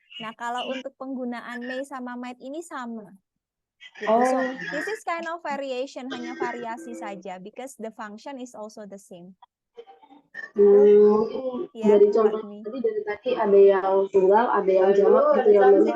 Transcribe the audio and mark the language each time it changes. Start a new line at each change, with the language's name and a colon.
Indonesian: Nah, kalau untuk penggunaan may sama might ini sama. Gitu.
English: So, this is kind of variation,
Indonesian: hanya variasi saja
English: because the function is also the same.
Indonesian: Dari contoh tadi ada yang tunggal, ada yang jamak, gitu ya.